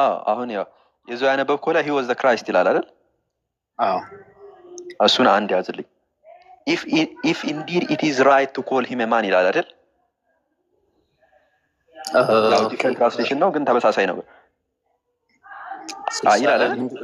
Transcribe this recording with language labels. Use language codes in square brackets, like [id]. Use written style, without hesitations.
[am] አሁን ያው የዞ ያነበብከው ላይ [en] he was the Christ [am] ይላል አይደል? እሱን አንድ ያዝልኝ። [en] if indeed it is right to call him a man [am] ይላል አይደል? [en] ዲፈረንት ትራንስሌሽን [am] ነው ግን ተመሳሳይ ነው ይላል አይደል?